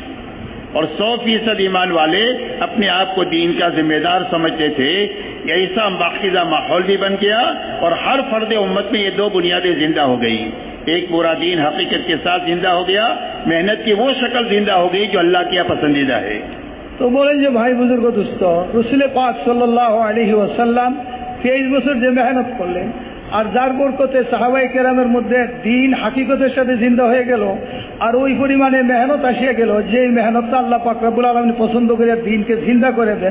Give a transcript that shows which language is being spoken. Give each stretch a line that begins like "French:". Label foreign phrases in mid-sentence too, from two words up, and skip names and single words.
Urdu: اور 100% ایمان والے اپنے آپ کو دین کا ذمہ دار سمجھتے تھے. ایسا باقاعدہ ماحول بھی بن گیا اور ہر فرد امت میں یہ دو بنیادیں زندہ ہو گئی. ایک پورا دین حقیقت کے ساتھ زندہ ہو گیا, محنت کی وہ شکل زندہ ہو گئی جو اللہ کی پسندیدہ ہے.
Bangla: তো বলেন যে ভাই বুজুর্গ দুস্থ রসুল পাক
Arabic: صلى الله عليه وسلم
Bangla: 23 বছর যে মেহনত করলেন আর যার বরকতে সাহাবায়ে কেরামের মধ্যে দ্বীন হাকিকতের সাথে জিন্দা হয়ে গেল আর ওই পরিমাণে মেহনত আসিয়া গেল যে মেহনতটা আল্লাহ পাক
Arabic: رب العالمين
Bangla: পছন্দ করে দ্বীনকে জিন্দা করে দেন.